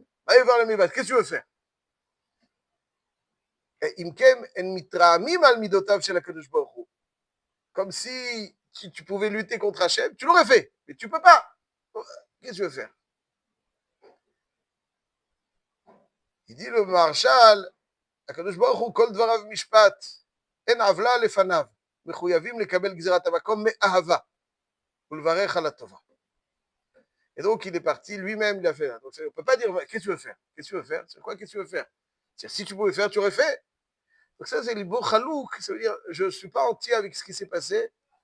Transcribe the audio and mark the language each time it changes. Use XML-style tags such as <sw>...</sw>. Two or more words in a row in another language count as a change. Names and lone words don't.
<fr>Qu'est-ce que tu veux faire? Comme si tu pouvais lutter contre Hachem, tu l'aurais fait, mais tu ne peux pas. Qu'est-ce que tu veux faire? Il dit le Maharshal,</fr> <he>הקדוש ברוך הוא כל דבריו משפט, אין עוולה לפניו, מחויבים לקבל גזירת המקום מאהבה ולברך על הטובה.</he> <fr>Et donc il est parti, lui-même il a fait. Donc, on ne peut pas dire, qu'est-ce que tu veux faire? Qu'est-ce que tu veux faire? C'est quoi, qu'est-ce que tu veux faire? C'est-à-dire, si tu pouvais faire, tu aurais fait. Donc ça, c'est le beau chalouk, ça veut dire, je ne suis pas entier avec ce qui s'est passé.</fr>